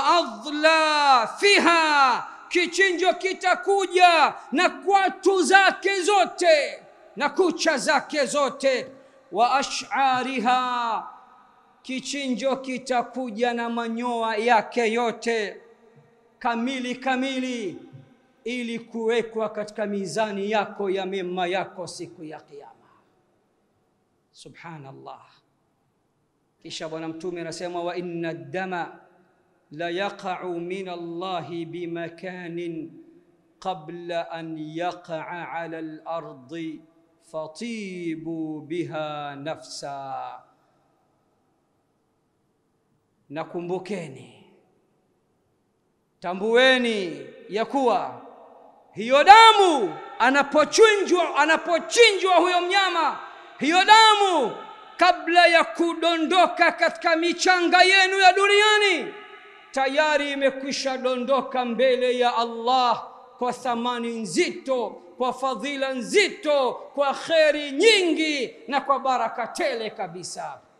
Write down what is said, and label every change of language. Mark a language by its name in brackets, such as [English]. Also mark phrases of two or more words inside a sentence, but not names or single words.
[Arabic] أظلافها, [Swahili] kichinjo kitakuja na kwatu zake zote na kucha zake zote, [Arabic] وأشعارها, [Swahili] kichinjo kitakuja na manyoya yake yote kamili, ili kuwekwa katika mizani yako ya mema yako siku ya kiyama. Subhanallah. Kisha Bwana Mtume anasema, [Arabic] وإن الدم ليقع من الله بمكان قبل أن يقع على الأرض فطيبوا بها نفسا. [Swahili] Nakumbukeni, tambueni ya kuwa hiyo damu anapochinjwa huyo mnyama, hiyo damu kabla ya kudondoka katika michanga yenu ya duniani, tayari imekwisha dondoka mbele ya Allah kwa thamani nzito, kwa fadhila nzito, kwa kheri nyingi na kwa baraka tele kabisa.